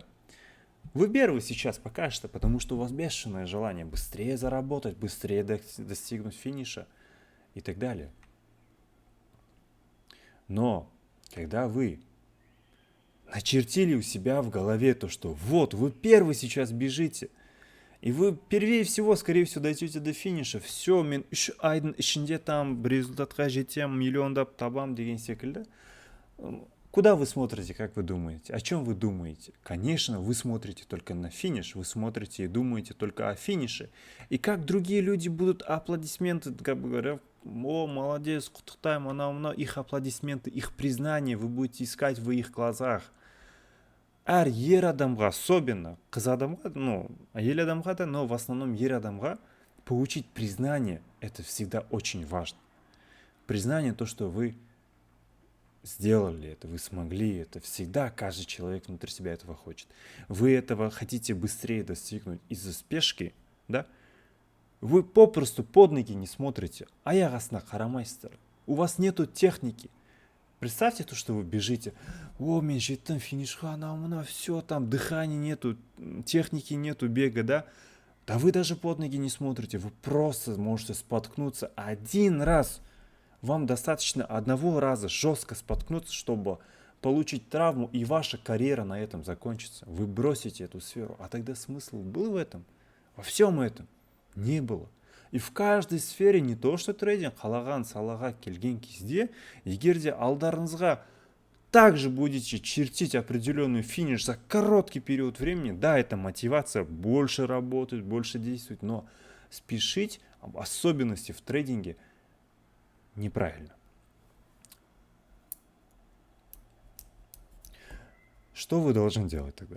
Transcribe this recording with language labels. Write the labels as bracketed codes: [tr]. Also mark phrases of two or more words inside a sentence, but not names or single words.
[ru] Вы первый сейчас пока что, потому что у вас бешеное желание быстрее заработать, быстрее достигнуть финиша и так далее. Но когда вы начертили у себя в голове то, что вот вы первый сейчас бежите, и вы первее всего, скорее всего, дойдете до финиша. Все, [kk] мен 3 айдың ішінде там бір результатқа жетем, миллиондап табам деген секілді. [ru] Куда вы смотрите, как вы думаете? О чем вы думаете? Конечно, вы смотрите только на финиш, вы смотрите и думаете только о финише. И как другие люди будут аплодисменты, как бы говоря, о, молодец, [kk] құттықтаймын, анау-мынау, [ru] их аплодисменты, их признание вы будете искать в их глазах. [kk] Әр ер адамға, особенно қыз адамға, әйел адамға да, [ru] но в основном [kk] ер адамға [ru] получить признание, это всегда очень важно. Признание, то, что вы сделали это, вы смогли это, всегда каждый человек внутри себя этого хочет. Вы этого хотите быстрее достигнуть из-за спешки, да? Вы попросту под ноги не смотрите, [kk] аяқ астына қарамайсыздар. [ru] У вас нету техники. Представьте то, что вы бежите, о, [kk] мен жеттім финишқа, анау-мынау, [ru] все, там дыхания нету, техники нету, бега, да? Да вы даже под ноги не смотрите, вы просто можете споткнуться один раз. Вам достаточно одного раза жестко споткнуться, чтобы получить травму, и ваша карьера на этом закончится. Вы бросите эту сферу, а тогда смысл был в этом? Во всем этом не было. И в каждой сфере не то, что трейдинг, [kk] қалаған салаға келген кезде, егер де алдарыңызға [ru] также будете чертить определенный финиш за короткий период времени, да, это мотивация больше работать, больше действовать, но спешить, особенности в трейдинге, неправильно. Что вы должны делать тогда?